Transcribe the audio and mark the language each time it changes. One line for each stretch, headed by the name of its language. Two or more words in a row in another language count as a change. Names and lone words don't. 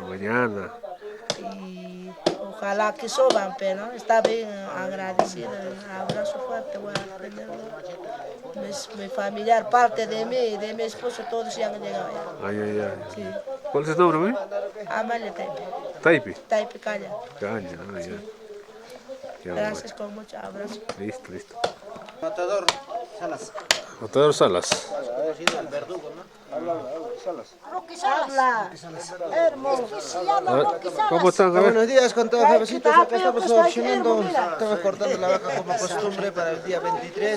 Spanish: Mañana. Y ojalá que suban, pero está bien agradecido, un abrazo fuerte voy a tener. Mi familiar, parte de mí y de mi esposo, todos ya han llegado ya. Ay, ay, ay. Sí. ¿Cuál es el nombre, güey? Amalia Taipe. Taipi. Taipe Calla. Caña, ay, Sí. ya. Gracias con mucho abrazo. Listo, listo. Matador Salas. Matador Salas. El verdugo, ¿no? Habla. Hermoso. A ver, ¿cómo están? A ver. Buenos días con todos, jefecitos. Acá estamos opcionando, estamos cortando la vaca como costumbre para el día 23.